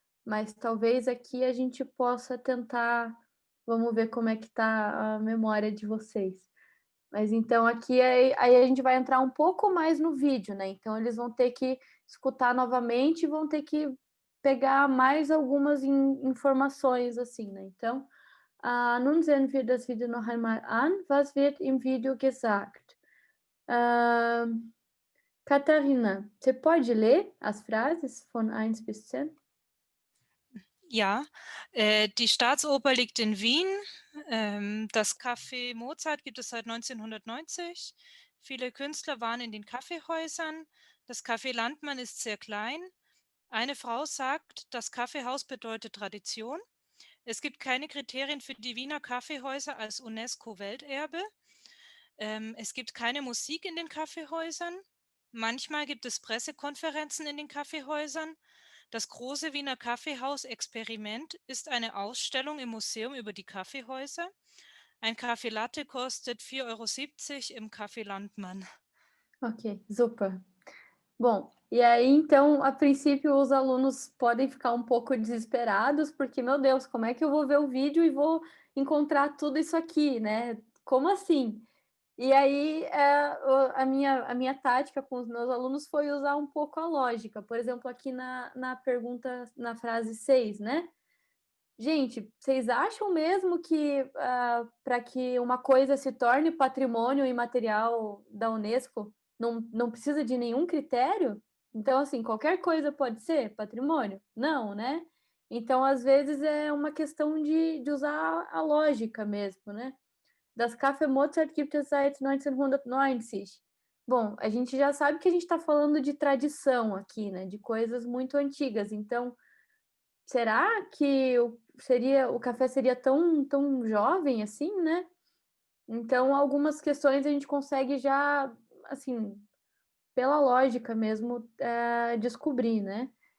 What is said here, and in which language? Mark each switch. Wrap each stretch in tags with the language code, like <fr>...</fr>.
<pt>Mas talvez aqui a gente possa tentar, vamos ver como é que tá a memória de vocês. Mas então aqui aí a gente vai entrar um pouco mais no vídeo, né? Então eles vão ter que escutar novamente e vão ter que pegar mais algumas informações, assim, né? Então,</pt> <de>Nun sehen wir das Video noch einmal an. Was wird im Video gesagt?</de> <pt>Catarina, você pode ler as frases von 1 bis 10?</pt> <de>Ja, die Staatsoper liegt in Wien. Das Café Mozart gibt es seit 1990. Viele Künstler waren in den Kaffeehäusern. Das Café Landmann ist sehr klein. Eine Frau sagt, das Kaffeehaus bedeutet Tradition. Es gibt keine Kriterien für die Wiener Kaffeehäuser als UNESCO-Welterbe. Es gibt keine Musik in den Kaffeehäusern. Manchmal gibt es Pressekonferenzen in den Kaffeehäusern. Das große Wiener Kaffeehaus-Experiment ist eine Ausstellung im Museum über die Kaffeehäuser. Ein Kaffee Latte kostet 4,70 € im Café Landmann.</de> <pt>Ok, super. Bom, e aí então, a princípio, os alunos podem ficar um pouco desesperados, porque, meu Deus, como é que eu vou ver o vídeo e vou encontrar tudo isso aqui, né? Como assim? E aí, a minha tática com os meus alunos foi usar um pouco a lógica. Por exemplo, aqui na pergunta, na frase 6, né? Gente, vocês acham mesmo que para que uma coisa se torne patrimônio imaterial da Unesco, não precisa de nenhum critério? Então, assim, qualquer coisa pode ser patrimônio? Não, né? Então, às vezes, é uma questão de usar a lógica mesmo, né?</pt> <de>Das Café Mozart gibt es seit 1990.</de> <pt>Bom, a gente já sabe que a gente está falando de tradição aqui, né? De coisas muito antigas. Então, será que o café seria tão jovem assim, né? Então, algumas questões a gente consegue já, assim, pela lógica mesmo, descobrir, né?</pt>